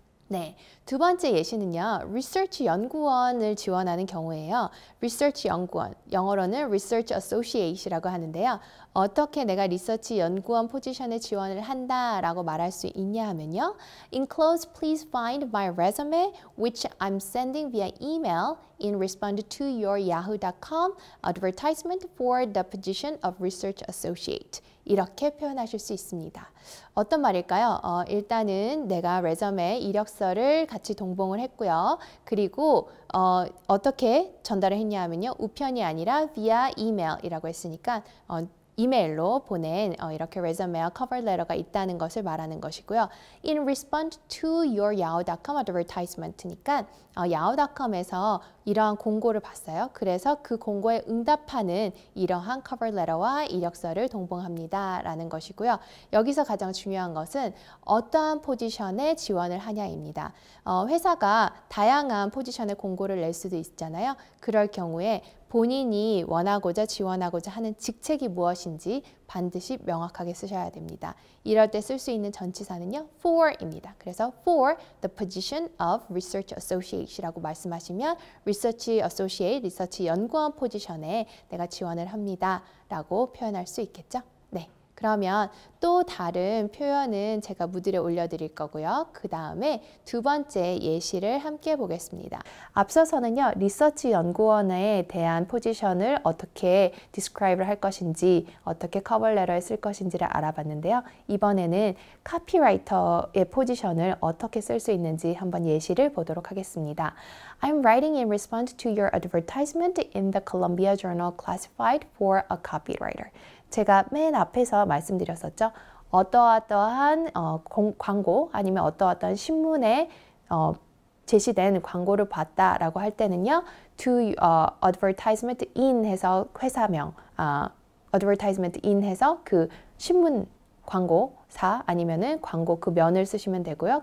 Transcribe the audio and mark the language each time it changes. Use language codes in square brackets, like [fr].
[ko] 네, 두 번째 예시는요. 리서치 연구원을 지원하는 경우에요. 리서치 연구원, 영어로는 Research Associate이라고 하는데요. 어떻게 내가 리서치 연구원 포지션에 지원을 한다라고 말할 수 있냐 하면요. [en] Enclosed, please find my resume, which I'm sending via email in response to your yahoo.com advertisement for the position of Research Associate. [ko] 이렇게 표현하실 수 있습니다. 어떤 말일까요? 일단은 내가 레저메 이력서를 같이 동봉을 했고요. 그리고 어떻게 전달을 했냐 하면요. 우편이 아니라 [en] via email [ko] 이라고 했으니까 이메일로 보낸 이렇게 resume와 cover letter가 있다는 것을 말하는 것이고요. [en] In response to your yahoo.com advertisement니까 [ko] yahoo.com에서 이러한 공고를 봤어요. 그래서 그 공고에 응답하는 이러한 cover letter와 이력서를 동봉합니다. 라는 것이고요. 여기서 가장 중요한 것은 어떠한 포지션에 지원을 하냐입니다. 회사가 다양한 포지션의 공고를 낼 수도 있잖아요. 그럴 경우에 본인이 원하고자 지원하고자 하는 직책이 무엇인지 반드시 명확하게 쓰셔야 됩니다. 이럴 때 쓸 수 있는 전치사는요, for입니다. 그래서 [en] for the position of research associate [ko] 이라고 말씀하시면 research associate, 리서치 연구원 포지션에 내가 지원을 합니다. 라고 표현할 수 있겠죠? 네. 그러면 또 다른 표현은 제가 무드에 올려드릴 거고요. 그 다음에 두 번째 예시를 함께 보겠습니다. 앞서서는요, 리서치 연구원에 대한 포지션을 어떻게 디스크라이브를 할 것인지, 어떻게 커버레터에 쓸 것인지를 알아봤는데요. 이번에는 카피라이터의 포지션을 어떻게 쓸 수 있는지 한번 예시를 보도록 하겠습니다. [en] I'm writing in response to your advertisement in the Columbia Journal Classified for a copywriter. [ko] 제가 맨 앞에서 말씀드렸었죠. 어떠한 광고 아니면 어떠한 신문에 제시된 광고를 봤다라고 할 때는요. [en] to advertisement in [ko] 해서 회사명, [en] advertisement in [ko] 해서 그 신문 광고사 아니면은 광고 그 면을 쓰시면 되고요.